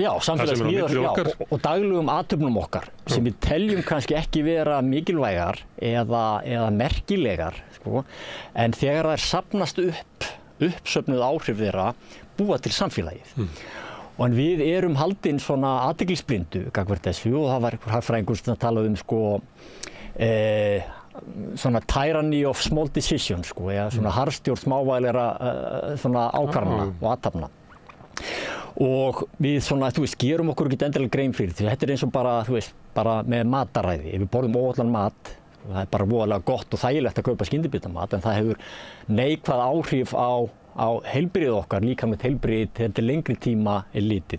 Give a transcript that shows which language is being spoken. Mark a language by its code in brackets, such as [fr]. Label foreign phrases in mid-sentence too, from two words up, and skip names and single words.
[is] Já, samfélagið smíðað og daglegum athöfnum okkar sem við teljum kannski ekki vera mikilvægar eða merkilegar, sko. En þegar þær safnast uppsöfnuð áhrif þeirra búa til samfélagið. Og við erum haldin svona athyglisblindu gagnvart þessu og það var einhver hagfræðingur sem talaði sko svona [en] tyranny of small decisions, [is] sko, eða svona harðstjórn smávægilegra svona ákvarðana og athafna. Og við svona, gerum okkur ekki endilega grein fyrir því þetta eins og bara með mataræði. Ef við borðum óhollan mat, það er bara voðalega gott og þægilegt að kaupa skyndibitamat, en það hefur neikvæð áhrif á heilbrigði okkar, líka með heilbrigði til lengri tíma litið.